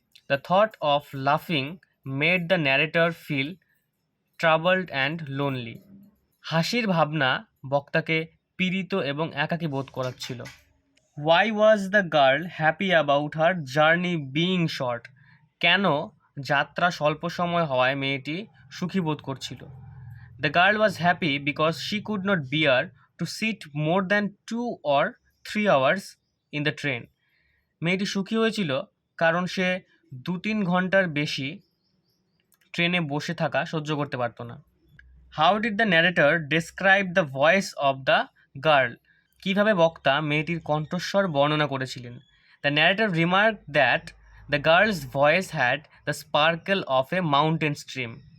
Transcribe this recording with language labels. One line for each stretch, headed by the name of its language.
English: The thought of লাফিং made the narrator feel troubled and lonely.
Bangla: হাসির ভাবনা বক্তাকে পীড়িত এবং একাকী বোধ করাচ্ছিল।
English: Why was the girl happy about her journey being short?
Bangla: কেন যাত্রা স্বল্প সময় হওয়ায় মেয়েটি সুখী বোধ করছিল?
English: The girl was happy because she could not bear to sit more than 2 or 3 hours in the train.
Bangla: মেয়েটি সুখী হয়েছিল কারণ সে 2-3 ঘন্টার বেশি ট্রেনে বসে থাকা সহ্য করতে পারত না।
English: How did the narrator describe the voice of the girl?
Bangla: কিভাবে বক্তা মেয়েটির কণ্ঠস্বর বর্ণনা করেছিলেন?
English: The narrator remark that the girl's voice had the sparkle of a mountain stream.